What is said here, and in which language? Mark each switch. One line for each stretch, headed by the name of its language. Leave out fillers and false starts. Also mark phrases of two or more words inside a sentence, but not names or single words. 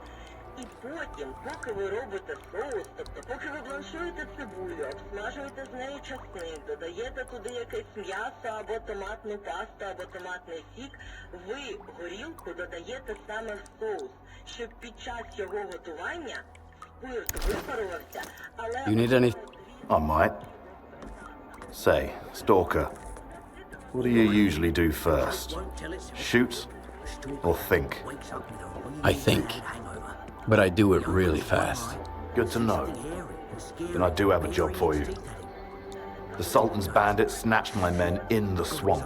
Ukrainian: І потім, поки ви робите соус, тобто поки ви бланшуєте цибулю, обсмажуєте з нею часник, додаєте туди якесь м'ясо або томатну пасту, або томатний сік, ви горілку додаєте саме в соус, щоб під час його готування спирт випарувався, але...
English: You need any... I might. Say, Stalker, what do you usually do first? Shoot or think? I think. But I do it really fast. Good to know. Then I do have a job for you. The Sultan's bandits snatched my men in the swamps.